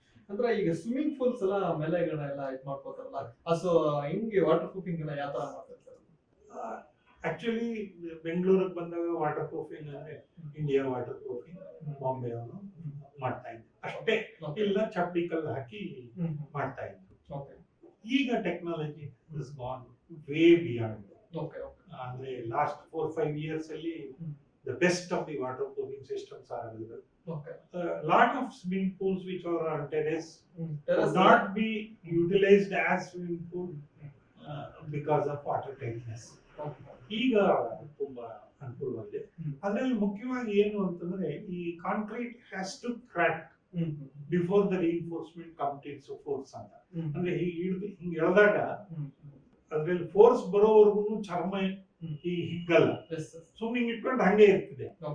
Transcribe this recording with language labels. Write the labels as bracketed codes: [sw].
[kn] ಅಂದ್ರೆ ಈಗ swimming pools ಎಲ್ಲ ಮೇಲೆಗಡೆ ಎಲ್ಲ ಇದು ಮಾಡ್ಕೋತಾರಲ್ಲ, ಸೊ ಹಿಂಗೆ ವಾಟರ್ ಪ್ರೂಫಿಂಗ್ ಎಲ್ಲ ಯಾವ ತರ ಮಾಡ್ತಾರೆ ಸರ್? ಆಕ್ಚುಲಿ ಬೆಂಗಳೂರಿಗೆ ಬಂದಾಗ ವಾಟರ್ ಪ್ರೂಫಿಂಗ್ ಅಂದ್ರೆ ಇಂಡಿಯಾ ವಾಟರ್ ಪ್ರೂಫಿಂಗ್ ಬಾಂಬೆ ಅವರು ಮಾಡ್ತಾ ಇದ್ರು ಅಷ್ಟೇ, ಇಲ್ಲ ಚಪ್ಪಡಿ ಕಲ್ಲು ಹಾಕಿ ಮಾಡ್ತಾ ಇದ್ರು. ಈಗ [en] Technology is gone way beyond. [kn] ಅಂದ್ರೆ [en] last 4-5 years [kn] ಅಲ್ಲಿ [en] the best of the waterproofing systems are available. Lot of swimming pools which are on terrace could not be utilized as swimming pool because of water tightness. [kn] ಈಗ ತುಂಬಾ ಅನುಕೂಲವಾಗಿದೆ. ಅದರಲ್ಲಿ ಮುಖ್ಯವಾಗಿ ಏನು ಅಂತಂದ್ರೆ ಈ [en] concrete has to crack before the reinforcement comes into force [kn] ಅಂತ. ಅಂದ್ರೆ ಹಿಂಗೆ ಎಳೆದಾಗ ಅದ್ರಲ್ಲಿ ಫೋರ್ಸ್ ಬರೋವರೆಗೂ ಚರ್ಮ ಹಿಗ್ಗಲ್ಲ, ಸುಮ್ಮನೆ ಇಟ್ಕೊಂಡು ಹಂಗೆ ಇರ್ತದೆ.